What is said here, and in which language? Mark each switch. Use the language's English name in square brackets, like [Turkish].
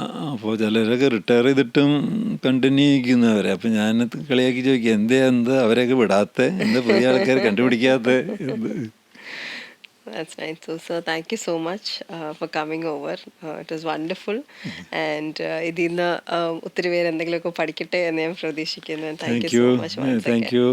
[Malayalam] അപ്പോൾ ചിലരൊക്കെ റിട്ടയർ ചെയ്തിട്ടും കണ്ടിന്യൂ ചെയ്യിക്കുന്നവരെ. അപ്പോൾ ഞാൻ കളിയാക്കി ചോദിക്കുക, എന്താ അവരെയൊക്കെ വിടാത്ത, എന്താ പുതിയ ആൾക്കാർ കണ്ടുപിടിക്കാത്ത? [English] That's nice. So thank you so much for coming over. It was wonderful. [Malayalam] And ഇതിൽ നിന്ന് ഒത്തിരി പേര് എന്തെങ്കിലുമൊക്കെ പഠിക്കട്ടെ എന്ന് ഞാൻ പ്രതീക്ഷിക്കുന്നു. [English] Thank you so much once again.